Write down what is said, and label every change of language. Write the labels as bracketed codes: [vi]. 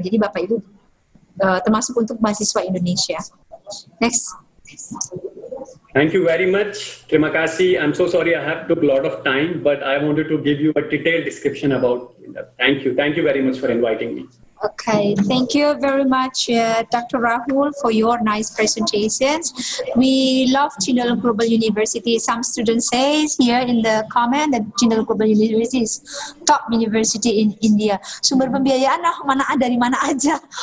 [id] Jadi Bapak Ibu termasuk untuk mahasiswa Indonesia. [en] Next. Thank you very much. [id] Terima kasih. [en] I'm so sorry I have took a lot of time, but I wanted to give you a detailed description about that. Thank you. Thank you very much for inviting me. Okay, thank you very much, Dr. Rahul, for your nice presentations. We love General Global University. Some students say here in the comment that General Global University is top university in India. [id] Sumber pembiayaan dari mana aja?